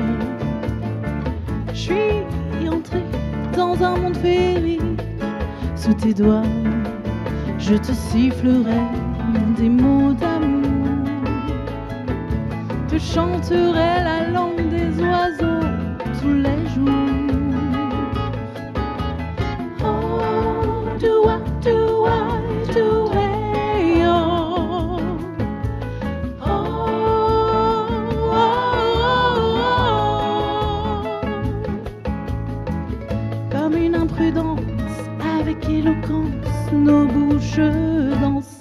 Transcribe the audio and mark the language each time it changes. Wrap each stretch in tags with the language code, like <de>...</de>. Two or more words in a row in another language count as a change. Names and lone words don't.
<fr>Je suis entrée dans un monde féerique sous tes doigts. Je te sifflerai des mots d'amour, te chanterai la langue des oiseaux tous les jours.</fr> <en>Oh, do I, do I, do I, oh. Oh, oh, oh, oh.</en> <fr>Comme une imprudence avec éloquence, nos bouches dansent.</fr>